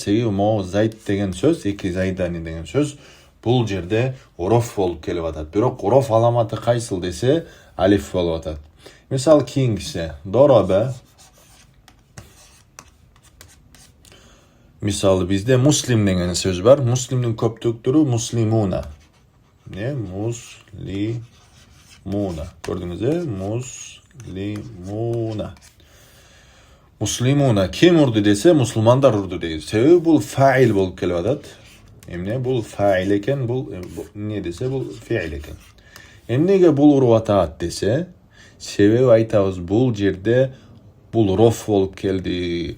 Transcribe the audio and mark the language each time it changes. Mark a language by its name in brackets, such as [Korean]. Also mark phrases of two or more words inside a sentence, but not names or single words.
[Kyrgyz] Себеби могу Зайд деген сөз, 2 Зайдани деген сөз бул жерде роф болуп келип атат. Бирок роф аламаты кайсыл десе, алиф болуп атат. Мисал кийинкиси дороба. Мисалы бизде муслим деген сөз бар. Муслимдин көптүктүрү муслимуна. Не? Муслимуна. Көрдүңүзбү? Муслимуна. Муслимуна ким урду десе, мусулмандар урду дейбиз. Себеби бул фаил болуп келип атат. Эмне? Бул фаил экен, бул эмне десе, бул фаил экен. Эмнеге бул уруп атат десе, себеби айтабыз, бул жерде бул роф болуп келди.